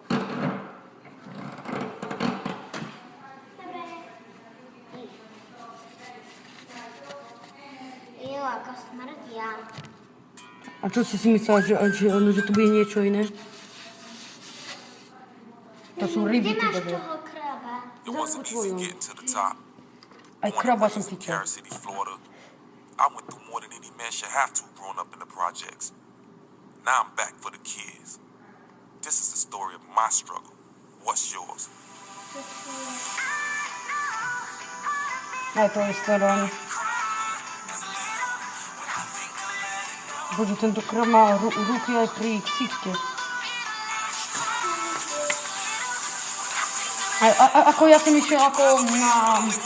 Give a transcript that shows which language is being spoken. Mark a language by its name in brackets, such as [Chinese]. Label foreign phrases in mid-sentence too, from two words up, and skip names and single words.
[Slovak] Jo, ako smrdia. A čo si myslela, že tu bude niečo iné? To sú ryby, Kde máš dobre. toho kraba? [English] It wasn't easy getting to the top. [Slovak] Aj kraba som [English] in [Slovak] chytil. [English] Carol City, Florida. I went through more than any man should have to growing up in the projects. Now I'm back for the kids. This is the story of my struggle. What's yours? [Slovak] Aj to je staré. Bože, tento krab má ruky aj pri ksichte. Ako ja som išiel ako na